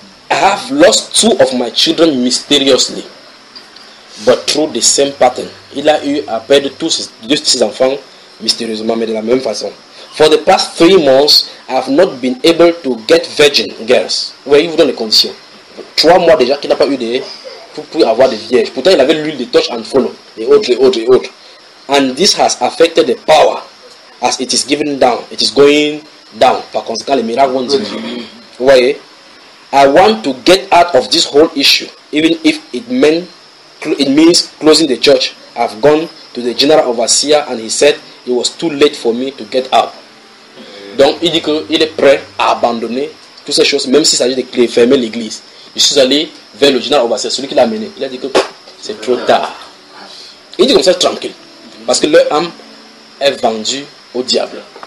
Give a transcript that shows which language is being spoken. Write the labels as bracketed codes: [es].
[en] I have lost 2 of my children mysteriously, but through the same pattern. [fr] Il a eu à perdre tous ses deux de ses enfants mystérieusement, mais de la même façon. [en] For the past 3 months, I have not been able to get virgin girls. [fr] Oui, il vous donne les conditions. 3 mois déjà qu'il n'a pas eu de pour avoir des vierges. Pourtant, il avait l'huile de torche and follow et autres et autres et autres. [en] And this has affected the power as it is given down. It is going down. [fr] Par conséquent, les miracles vont diminuer. Vous voyez? [en] I want to get out of this whole issue, even if it means closing the church. I've gone to the general overseer and he said it was too late for me to get out. [fr] Donc il dit qu'il est prêt à abandonner toutes ces choses, même s'il s'agit de fermer l'église. Je suis allé vers le général overseer, celui qui l'a amené. Il a dit que c'est trop tard. Il dit comme ça tranquille, parce que leur âme est vendue au diable.